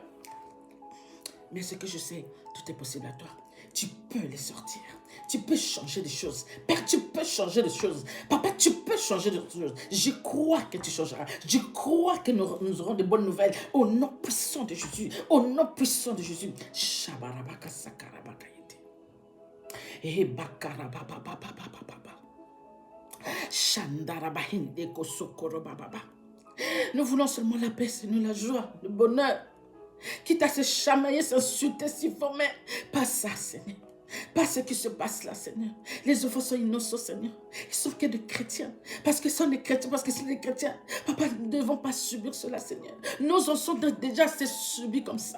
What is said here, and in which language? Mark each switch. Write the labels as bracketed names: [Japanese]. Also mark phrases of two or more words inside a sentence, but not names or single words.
[French] Mais ce que je sais, tout est possible à toi. Tu peux les sortir. Tu peux changer les choses. Père, tu peux changer les choses. Papa, tu peux changer les choses. Je crois que tu changeras. Je crois que nous aurons de bonnes nouvelles. Au nom puissant de Jésus. Au nom puissant de Jésus. Shabarabaka sakarabaka yete. Et bakarababababababa. Shandarabahinde kosokorobababa. Nous voulons seulement la paix, Seigneur, la joie, le bonheur. Quitte à se chamailler, s'insulter, s'y former. Pas ça, Seigneur. Pas ce qui se passe là, Seigneur. Les enfants sont innocents, Seigneur. Ils sont que des chrétiens. Parce qu'ils sont des chrétiens, parce que c'est des chrétiens. Papa, nous ne devons pas subir cela, Seigneur. Nos ancêtres ont déjà subi comme ça.